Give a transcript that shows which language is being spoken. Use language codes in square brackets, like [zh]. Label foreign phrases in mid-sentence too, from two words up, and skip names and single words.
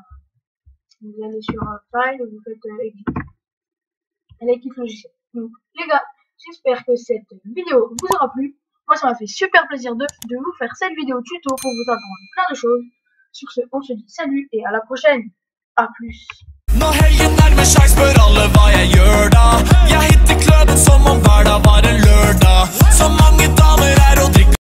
[fr] Vous allez sur File et vous faites Exit. Elle exit le logiciel. Donc les gars, j'espère que cette vidéo vous aura plu. Moi ça m'a fait super plaisir de vous faire cette vidéo tuto pour vous apprendre plein de choses. Sur ce, on se dit salut et à la prochaine. A plus. [no] Nå helgen nærmer seg, spør alle hva jeg gjør da. Jeg hitter kløben som om hver dag var en lørdag. Så mange damer er og drikker